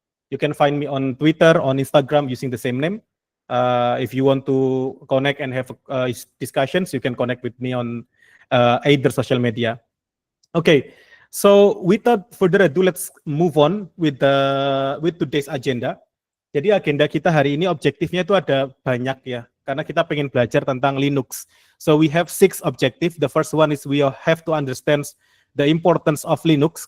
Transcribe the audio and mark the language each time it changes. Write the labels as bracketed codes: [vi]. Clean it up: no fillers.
[en] You can find me on Twitter, on Instagram using the same name. If you want to connect and have discussions, you can connect with me on either social media. Okay, so without further ado, let's move on with today's agenda. [id] Jadi agenda kita hari ini objektifnya itu ada banyak ya, karena kita pengen belajar tentang Linux. [en] So we have 6 objectives. The first one is we have to understand the importance of Linux.